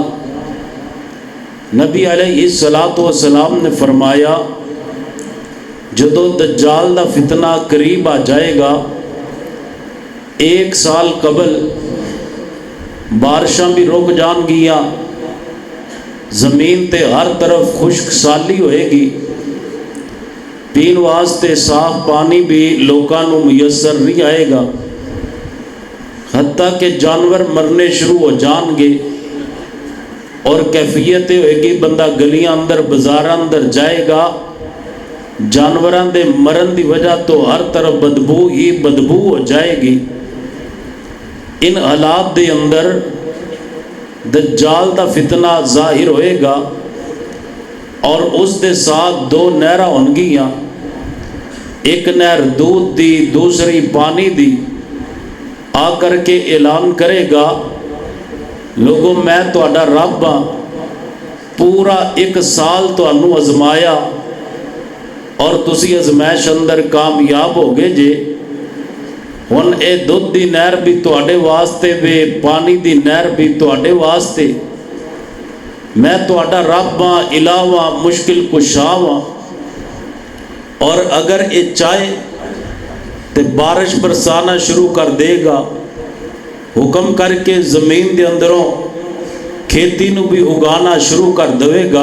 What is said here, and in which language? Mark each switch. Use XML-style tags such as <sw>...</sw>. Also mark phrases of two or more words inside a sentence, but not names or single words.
<pa>نبی علیہ السلام نے فرمایا جدو دجال دا فتنہ قریب آ جائے گا، 1 سال قبل بارشاں بھی رک جان گیا، زمین تے ہر طرف خشک سالی ہوئے گی، پین واسطے صاف پانی بھی لوکاں نو میسر نہیں آئے گا، حتیٰ کہ جانور مرنے شروع ہو جان گے اور کیفیت ہوئے گی بندہ گلیاں اندر بازاراں اندر جائے گا، جانوراں دے مرن دی وجہ تو ہر طرف بدبو ہی بدبو ہو جائے گی۔ ان حالات دے اندر دجال دا فتنہ ظاہر ہوئے گا اور اس دے ساتھ دو نہراں ہون گیاں، ایک نہر دودھ دی دوسری پانی دی، آ کر کے اعلان کرے گا لوگوں میں تہاڈا رب ہاں، پورا 1 سال تہانوں آزمایا اور تسی ازمائش اندر کامیاب ہو گئے جے، ہن اے دودھ دی نہر بھی تہاڈے واسطے وے، پانی دی نہر بھی تہاڈے واسطے، میں تہاڈا رب ہاں، الہ ہاں، مشکل کشا ہاں، اور اگر اے چاہے تے بارش برسانا شروع کر دے گا، حکم کر کے زمین دے اندروں کھیتی نو بھی اگانا شروع کر دے گا۔</pa>